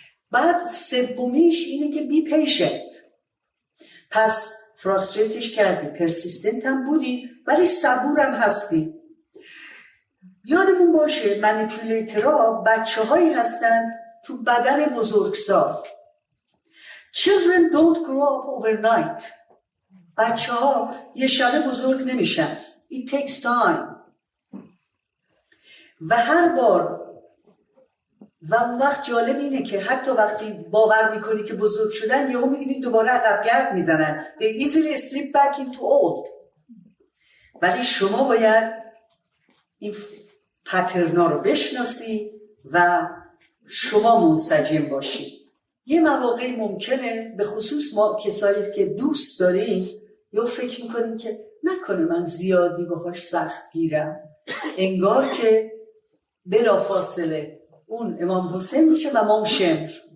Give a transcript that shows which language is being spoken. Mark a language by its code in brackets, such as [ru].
[fa] بعد سومیش اینه که بی پیشنت. پس فراستریتش کردی، پرسیستنت هم بودی ولی صبورم هستی. یادمون باشه منیپولیترها بچه هایی هستن تو بدن بزرگسال. [en] Children don't grow up overnight. [fa] بچه ها یه شبه بزرگ نمیشن. [en] It takes time. [fa] و هر بار و اون وقت جالب اینه که حتی وقتی باور میکنی که بزرگ شدن یهو میبینید دوباره عقبگرد میزنن. [en] They easily slip back into old. [fa] ولی شما باید این پترنا رو بشناسی و شما منسجم باشی. یه مواقعی ممکنه به خصوص ما کسایی که دوست داریم یا فکر میکنیم که نکنه من زیادی باهاش سخت گیرم، انگار که بلافاصله اون امام حسین میشه و امام شمر.